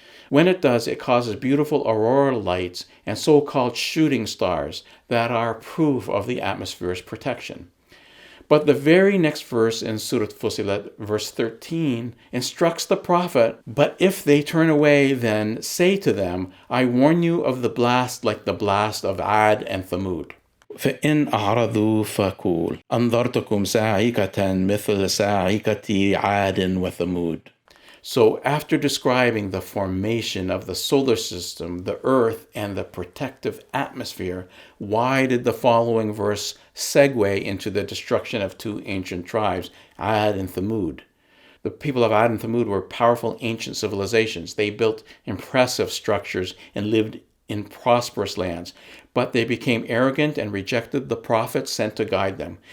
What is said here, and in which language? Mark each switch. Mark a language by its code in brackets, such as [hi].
[en] When it does, it causes beautiful auroral lights and so-called shooting stars that are proof of the atmosphere's protection. But the very next verse in Surat Fusilat, verse 13, instructs the prophet, "But if they turn away, then say to them, I warn you of the blast like the blast of Ad and Thamud. [ar] فإن أعرضوا فقول أنذرتكم صاعقة مثل صاعقة عاد وثمود." [en] So after describing the formation of the solar system, the earth, and the protective atmosphere, why did the following verse segue into the destruction of 2 ancient tribes, Ad and Thamud? The people of Ad and Thamud were powerful ancient civilizations. They built impressive structures and lived in prosperous lands, but they became arrogant and rejected the prophets sent to guide them.